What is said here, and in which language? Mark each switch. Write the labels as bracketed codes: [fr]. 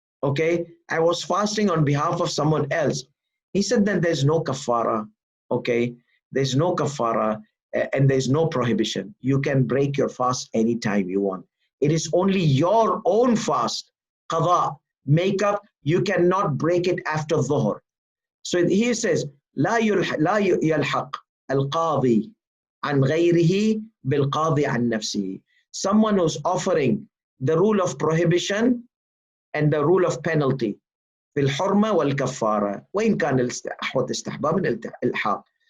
[en] Okay, I was fasting on behalf of someone else. He said that there's no kafara. Okay, there's no kafara and there's no prohibition. You can break your fast anytime you want. It is only your own fast, qadha, make up. You cannot break it after dhuhr. So he says, [ar] لا يلحق القاضي عن غيره بالقاضي عن نفسه. [en] Someone who's offering the rule of prohibition and the rule of penalty [ar] في الحرمة والكفارة وإن كان أحوط استحباب من الإلحاق.